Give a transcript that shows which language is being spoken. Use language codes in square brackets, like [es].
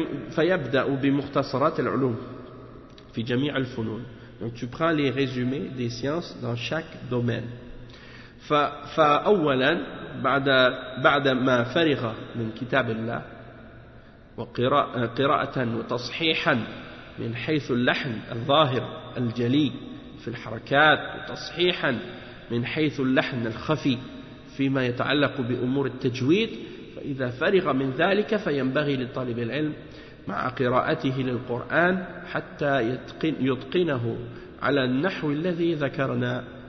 [ar] فيبدأ بمختصرات العلوم في جميع الفنون. [fr] Donc tu prends les résumés des sciences dans chaque domaine. [ar] فأولا بعد ما فرغ من كتاب الله وقراءة وتصحيحا من حيث اللحن الظاهر الجلي في الحركات وتصحيحا من حيث اللحن الخفي فيما يتعلق بأمور التجويد فإذا فرغ من ذلك فينبغي لطالب العلم مع قراءته للقرآن حتى يتقنه على النحو الذي ذكرنا